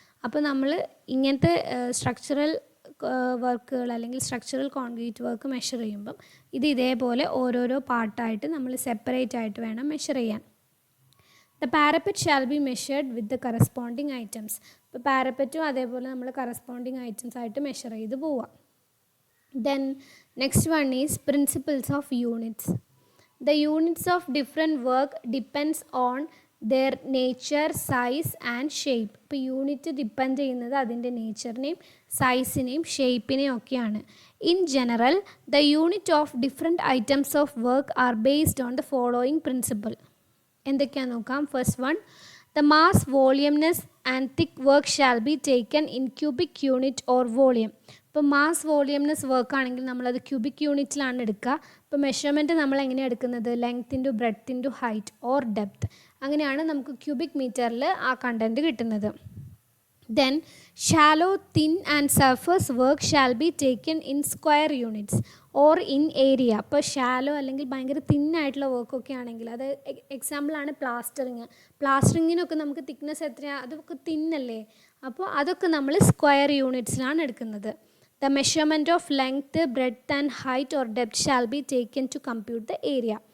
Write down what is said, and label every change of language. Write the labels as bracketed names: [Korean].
[Malayalam] അപ്പോൾ നമ്മൾ ഇങ്ങനത്തെ സ്ട്രക്ചറൽ വർക്കുകൾ അല്ലെങ്കിൽ സ്ട്രക്ചറൽ കോൺക്രീറ്റ് വർക്ക് മെഷർ ചെയ്യുമ്പം ഇത് ഇതേപോലെ ഓരോരോ പാർട്ടായിട്ട് നമ്മൾ സെപ്പറേറ്റ് ആയിട്ട് വേണം മെഷർ ചെയ്യാൻ. [English] The parapet shall be measured with the corresponding items. [Malayalam] ഇപ്പോൾ പാരപ്പറ്റും അതേപോലെ നമ്മൾ കറസ്പോണ്ടിങ് ഐറ്റംസ് ആയിട്ട് മെഷർ ചെയ്ത് പോവാം. [English] Then next one is principles of units. The units of different work depends on their nature, size and shape. [Malayalam] ഇപ്പോൾ unit depend ചെയ്യുന്നത് അതിൻ്റെ നേച്ചറിനെയും സൈസിനെയും ഷേപ്പിനെയും ഒക്കെയാണ്. [English] In general the unit of different items of work are based on the following principle. [Malayalam] എന്തൊക്കെയാണെന്ന് നോക്കാം. [English] First one, the mass, volumeness and thick work shall be taken in cubic unit or volume. [Malayalam] ഇപ്പോൾ mass, വോളിയംനെസ് work ആണെങ്കിൽ നമ്മളത് cubic യൂണിറ്റിലാണ് എടുക്കുക. ഇപ്പോൾ measurement നമ്മൾ എങ്ങനെയാണ് എടുക്കുന്നത്? Length into breadth into height or depth, അങ്ങനെയാണ് നമുക്ക് ക്യൂബിക് മീറ്ററിൽ ആ കണ്ടൻറ്റ് കിട്ടുന്നത്. [English] Then shallow, thin and surface work shall be taken in square units or in area. [Malayalam] അപ്പോൾ ഷാലോ അല്ലെങ്കിൽ ഭയങ്കര തിന്നായിട്ടുള്ള വർക്കൊക്കെ ആണെങ്കിൽ, അത് എക്സാമ്പിളാണ് പ്ലാസ്റ്ററിങ്. പ്ലാസ്റ്ററിങ്ങിനൊക്കെ നമുക്ക് തിക്നെസ് എത്രയാണ്? അതൊക്കെ തിന്നല്ലേ. അപ്പോൾ അതൊക്കെ നമ്മൾ സ്ക്വയർ യൂണിറ്റ്സിലാണ് എടുക്കുന്നത്. [English] The measurement of length, breadth and height or depth shall be taken to compute the area.